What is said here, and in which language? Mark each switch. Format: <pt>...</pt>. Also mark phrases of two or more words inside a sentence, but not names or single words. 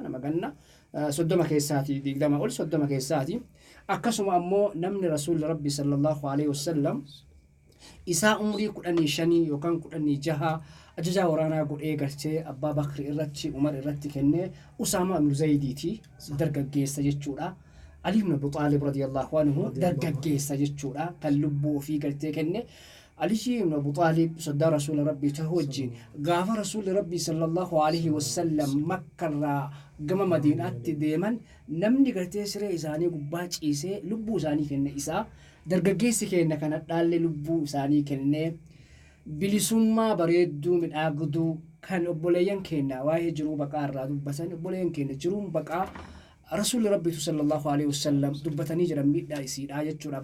<om>Nama ganna 30 keessaati 20 ol 30 keessaati. Akkasuma ammoo namni rasuulli rabbii</om> <ar>صلى الله عليه وسلم</ar> <om>isaa umrii 15 yookaan 16 ajajaa waraanaa godhee galchee Abbaa Bakri irratti Umar irratti kennee Usaama ibn Zaydiiti dargaggeessa jechuudha. Ali ibn Abi Talib</om> <ar>رضي الله عنه</ar> <om>dargaggeessa jechuudha kan lubbuu fi galtee kenne. Ali ibn Abi Talib sadda rasuula rabbii tahawajjin gaafa rasuulli rabbii</om> <ar>صلى الله عليه وسلم</ar> <om>Makkarraa gama Madiinaatti deeman namni galtee siree isaanii gubbaa ciisee lubbuu isaanii kenne isaa dargaggeessi keenya kana dhaalle lubbuu isaanii kennee bilisummaa bareedduu midhaagduu kan obboleeyyan keenya waa'ee jiruu baqaa irraa dubbatan obboleeyyan keenya jiruun baqaa rasuulli rabbii</om> <ar>صلى الله عليه وسلم</ar> <om>dubbatanii jiran miidhaa isiidhaa jechuudha.</om>